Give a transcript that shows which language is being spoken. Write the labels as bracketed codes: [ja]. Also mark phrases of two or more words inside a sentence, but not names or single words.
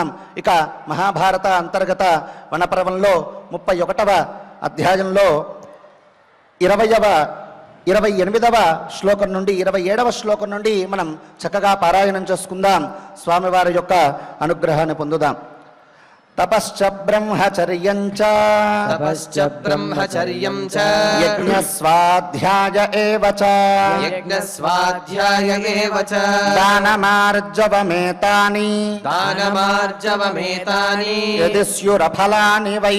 [te] ఇక మహాభారత అంతర్గత వనపర్వంలో 31వ అధ్యాయంలో 28వ శ్లోకం నుండి 27వ శ్లోకం నుండి మనం చక్కగా పారాయణం చేసుకుందాం. స్వామివారి యొక్క అనుగ్రహాన్ని పొందుదాం. [sa] తపశ్చ బ్రహ్మచర్యం చ तपश्च ब्रह्मचर्यं च యజ్ఞస్వాధ్యాయ ఏవ చ यज्ञस्वाध्याय एव च దానమార్జవమేతాని दानमार्जवमेतानि యది స్యురఫలాని వై